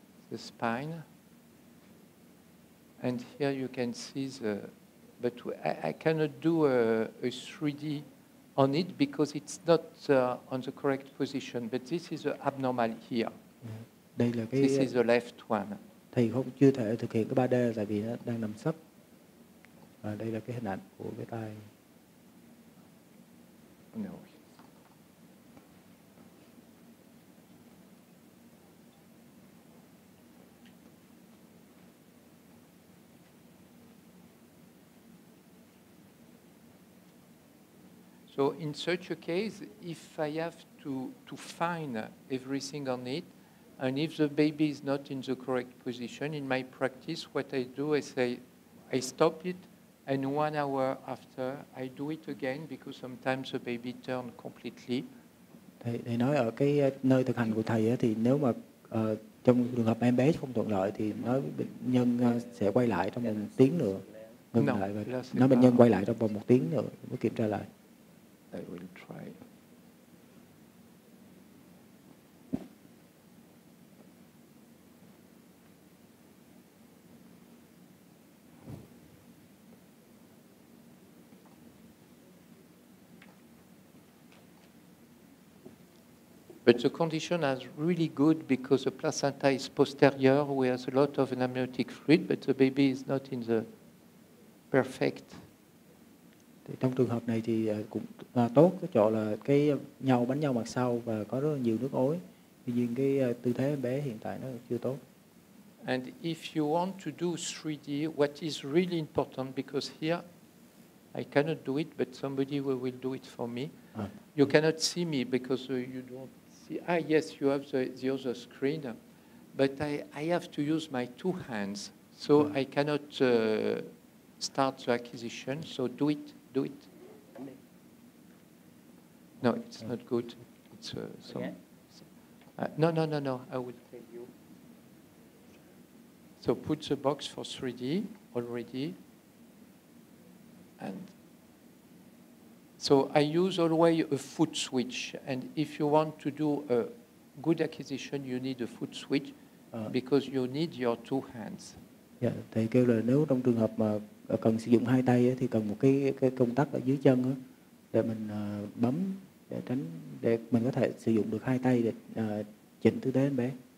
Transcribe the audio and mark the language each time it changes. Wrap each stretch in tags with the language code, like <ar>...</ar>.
<en>The spine. And here you can see but I cannot do a 3D on it because it's not on the correct position. But this is the abnormal here.</en> <vi>Đây là</vi> <en>This is the left one.</en> <vi>Thầy chưa thể thực hiện cái 3D tại vì nó đang nằm sấp. Và đây là cái hình ảnh của cái tay.</vi> <en>No. So in such a case, if I have to find everything on it, and if the baby is not in the correct position, in my practice, what I do is I stop it, and 1 hour after, I do it again, because sometimes the baby turns completely.</en> <vi>Thầy nói ở cái nơi thực hành của thầy thì nếu mà trong trường hợp em bé không thuận lợi thì nói bệnh nhân sẽ quay lại trong 1 tiếng nữa. Ngừng lại và nói bệnh nhân quay lại trong vòng 1 tiếng nữa mới kiểm tra lại.</vi> <en>I will try. But the condition is really good because the placenta is posterior, where there's a lot of amniotic fluid, but the baby is not in the perfect.</en> <vi>Thì trong trường hợp này thì cũng tốt cái chỗ là cái bánh nhau mặt sau và có rất là nhiều nước ối. Tuy nhiên cái tư thế em bé hiện tại nó chưa tốt.</vi> <en>And if you want to do 3D, what is really important, because here I cannot do it, but somebody will do it for me. You cannot see me because you don't see. Yes, you have the other screen, but I have to use my 2 hands, so I cannot start the acquisition. So do it. No, it's not good. It's some. No. I will tell you. So put the box for 3D already, and So I use always a foot switch, and if you want to do a good acquisition, you need a foot switch because you need your two hands.</en> <vi>Dạ, thầy kêu là nếu trong trường hợp mà cần sử dụng hai tay thì cần một cái công tắc ở dưới chân để mình bấm để mình có thể sử dụng được hai tay để chỉnh tư thế em bé.</vi>